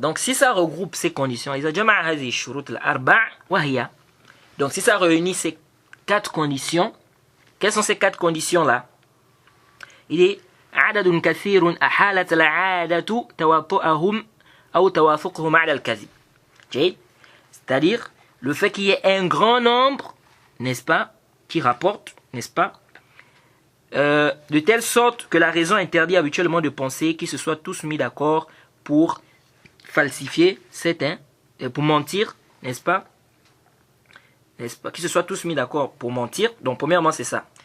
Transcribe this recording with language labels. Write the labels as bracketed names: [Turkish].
[French] Donc si ça regroupe ces conditions, [Arabic] إذا جمع هذه الشروط الأربع وهي. [French] Donc si ça réunit ces 4 conditions. Quelles sont ces 4 conditions-là? Il est [Arabic] عدد كثير أحالت العادة تواطؤهم أو توافقهم على الكذب. [French] C'est-à-dire le fait qu'il y ait un grand nombre, n'est-ce pas, qui rapporte, n'est-ce pas, de telle sorte que la raison interdit habituellement de penser qu'ils se soient tous mis d'accord pour falsifier certains, pour mentir, n'est-ce pas, qu'ils se soient tous mis d'accord pour mentir. Donc premièrement c'est ça.